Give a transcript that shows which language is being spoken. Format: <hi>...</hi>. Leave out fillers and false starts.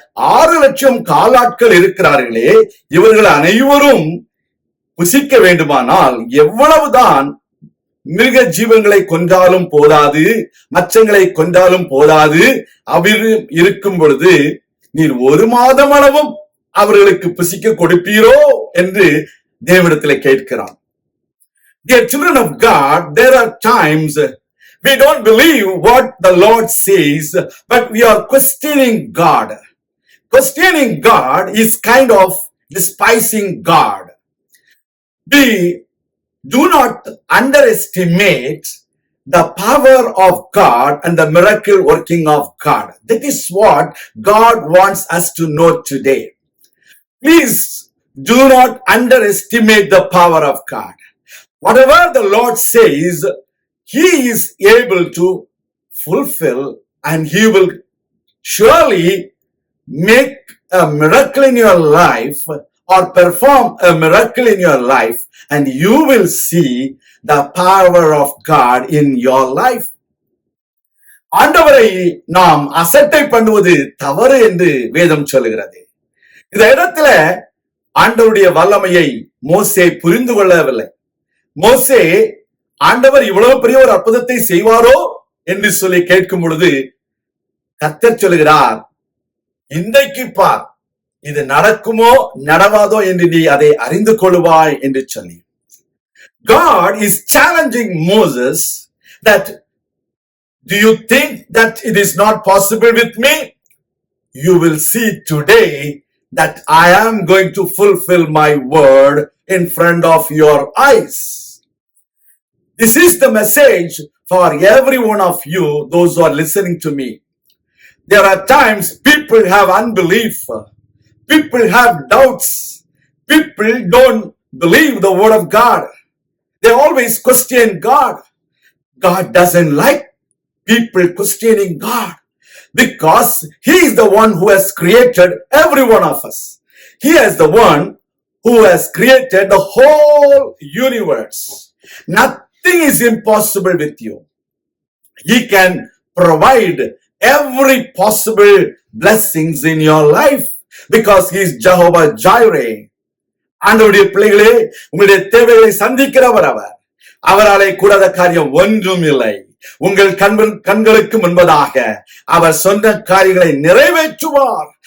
<ta>6 லட்சம் காலாட்கள் இருக்கிறார்களே, இவர்கள் அனைவரும் புசிக்க வேண்டுமானால் எவ்வளவுதான் மிருக ஜீவங்களை கொன்றாலும் போதாது, மச்சங்களை கொன்றாலும் போதாது. அவர் இருக்கும் பொழுது நீர் 1 மாதம் அளவும் அவர்களுக்கு புசிக்க கொடுப்பீரோ என்று தேவனிடத்தில் கேட்கிறான்.</ta> <en>Dear children of God, there are times we don't believe what the Lord says, but we are questioning God. Questioning God is kind of despising God. We do not underestimate the power of God and the miracle working of God. That is what God wants us to know today. Please do not underestimate the power of God. Whatever the Lord says, He is able to fulfill, and He will surely make a miracle in your life or perform a miracle in your life, and you will see the power of God in your life.</en> <ta>ஆண்டவரை நாம் அசட்டை பண்ணுவது தவறு என்று வேதம் சொல்லுகிறது. இந்த இடத்துல ஆண்டவருடைய வல்லமையை மோசே புரிந்து கொள்ளவில்லை. மோசே, ஆண்டவர் இவ்வளவு பெரிய ஒரு அற்புதத்தை செய்வாரோ என்று சொல்லி கேட்கும் பொழுது கர்த்தர் சொல்லுகிறார், இன்றைக்கு பார், இது நடக்குமோ நடவாதோ என்று நீ அதை அறிந்து கொள்வாய் என்று சொல்லி.</ta> <en>God is challenging Moses that, do you think that it is not possible with me? You will see today that I am going to fulfill my word in front of your eyes. This is the message for every one of you, those who are listening to me. There are times people have unbelief. People have doubts. People don't believe the word of God. They always question God. God doesn't like people questioning God, because He is the one who has created every one of us. He is the one who has created the whole universe. Nothing is impossible with you. He can provide every possible blessings in your life because He is Jehovah Jireh.</en> <ta>ஆண்டவருடைய பிள்ளைகளே, உங்களுடைய தேவைகளை சந்திக்கிறவர் அவர். அவராலே கூடாத காரியம் ஒன்றும் இல்லை. உங்கள் கண்களுக்கு முன்பதாக அவர் சொன்ன காரியங்களை நிறைவேற்றுவார்.</ta>